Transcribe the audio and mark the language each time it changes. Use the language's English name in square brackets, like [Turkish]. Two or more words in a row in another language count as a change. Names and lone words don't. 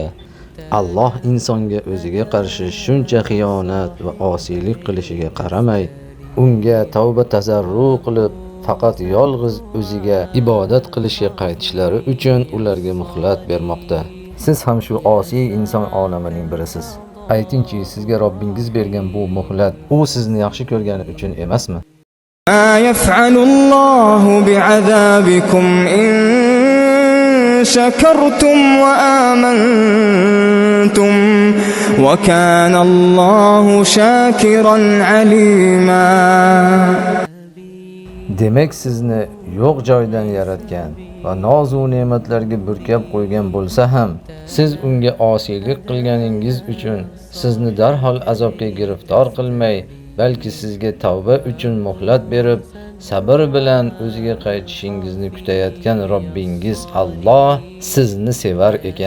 [Uzbek] Alloh insonga o'ziga qarshi shuncha xiyonat va osiylik qilishiga qaramay, unga tavba tazarru qilib, faqat yolg'iz o'ziga ibodat qilishga qaytishlari uchun ularga muhlat bermoqda. Siz ham shu osiy inson olamining birisiz. Aytingchi, sizga Robbingiz bergan bu muhlat u sizni yaxshi ko'rgani uchun emasmi? [Arabic] ما يفعل الله بعذابكم إن شكرتم وآمنتم وكان الله شاكرا عليما. [Uzbek] Demak sizni yo'q joydan yaratgan va noz-u ne'matlarga burkab qo'ygan bo'lsa ham, siz unga osiylik qilganingiz uchun sizni darhol azobga giriftor qilmay, balki sizga tavba uchun muhlat berib, sabr bilan o'ziga qaytishingizni kutayotgan Robbingiz Alloh sizni sevar ekan.